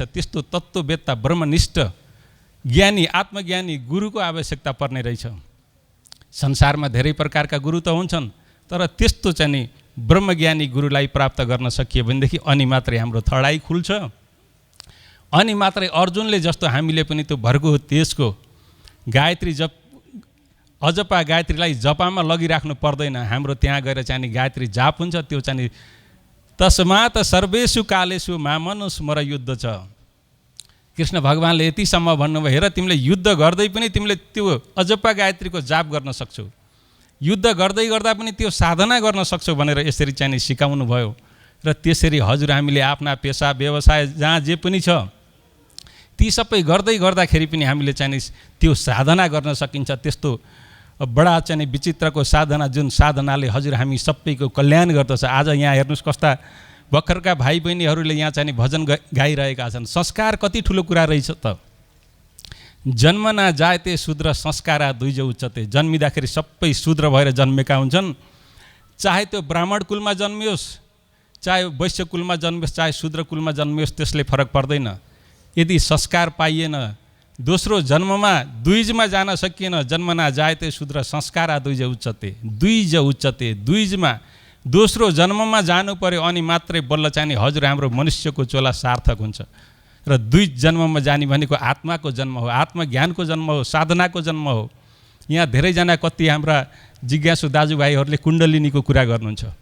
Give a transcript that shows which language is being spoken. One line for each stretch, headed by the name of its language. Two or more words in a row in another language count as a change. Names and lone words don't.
Nepali: त्यस्तो तत्त्ववेत्ता ब्रह्मनिष्ठ ज्ञानी आत्मज्ञानी गुरुको आवश्यकता पर्ने रहेछ। संसारमा धेरै प्रकारका गुरु त हुन्छन्, तर त्यस्तो चाहिँ ब्रह्मज्ञानी गुरुलाई प्राप्त गर्न सकियो भनेदेखि अनि मात्रै हाम्रो थडाइ खुल्छ। अनि मात्रै अर्जुनले जस्तो हामीले पनि त्यो भर्गो तेजको गायत्री जप अजपा गायत्रीलाई जपामा लगिराख्नु पर्दैन। हाम्रो त्यहाँ गएर चाहिँ गायत्री जाप हुन्छ। त्यो चाहिँ
Sanskrit: तस्मात् सर्वेषु कालेषु मामनुस्मर युद्ध
Nepali: छ। कृष्ण भगवान्ले यतिसम्म भन्नुभयो, हेर तिमीले युद्ध गर्दै पनि तिमीले त्यो अजपा गायत्रीको जाप गर्न सक्छौ, युद्ध गर्दै गर्दा पनि त्यो साधना गर्न सक्छौ भनेर यसरी चाहिँ सिकाउनु भयो। र त्यसरी हजुर हामीले आफ्ना पेसा व्यवसाय जहाँ जे पनि छ ती सबै गर्दै गर्दाखेरि पनि हामीले चाहिँ त्यो साधना गर्न सकिन्छ। त्यस्तो बडा चाहिँ विचित्रको साधना जुन साधनाले हजुर हामी सबैको कल्याण गर्दछ। आज यहाँ हेर्नुहोस् कस्ता भर्खरका भाइ बहिनीहरूले यहाँ चाहिँ भजन गाइरहेका छन्। संस्कार कति ठुलो कुरा रहेछ त।
Sanskrit: जन्मना जायते शूद्र संस्कारा दुइज उच्चते।
Nepali: जन्मिँदाखेरि सबै शूद्र भएर जन्मेका हुन्छन्। चाहे त्यो ब्राह्मण कुलमा जन्मियोस्, चाहे वैश्य कुलमा जन्मियोस्, चाहे शूद्र कुलमा जन्मियोस्, त्यसले फरक पर्दैन। यदि संस्कार पाइएन, दोस्रो जन्ममा दुईजमा जान सकिएन,
Sanskrit: जन्मना जायते शूद्र संस्कारा दुइज उच्चते। दुइज उच्चते,
Nepali: दुईजमा दोस्रो जन्ममा जानु पर्यो, अनि मात्रै बल्ल चाहिँ हजुर हाम्रो मनुष्यको चोला सार्थक हुन्छ। र दुई जन्ममा जाने भनेको आत्माको जन्म हो, आत्मज्ञानको जन्म हो, साधनाको जन्म हो। यहाँ धेरैजना कति हाम्रा जिज्ञासु दाजुभाइहरूले कुण्डलिनीको कुरा गर्नुहुन्छ।